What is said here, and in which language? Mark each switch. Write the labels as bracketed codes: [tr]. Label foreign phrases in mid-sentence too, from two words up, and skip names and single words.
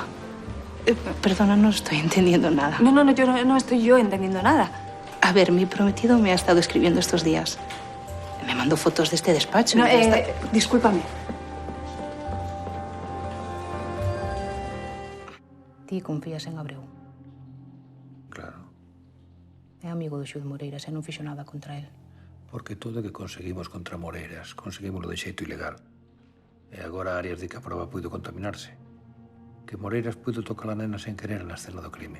[es] Perdona, no estoy entendiendo nada. No, yo no estoy yo entendiendo nada. A ver, mi prometido me ha estado escribiendo estos días. Me mandó fotos de este despacho. No, discúlpame. [gl] Ti confías en Abreu. Claro, É amigo do Xud Moreiras e non fixo nada contra el. porque todo o que conseguimos contra Moreiras, conseguímoslo de xeito ilegal. E agora Arias di que a prova puido contaminarse. Que Moreiras puido tocar a nena sen querer na escena do crime.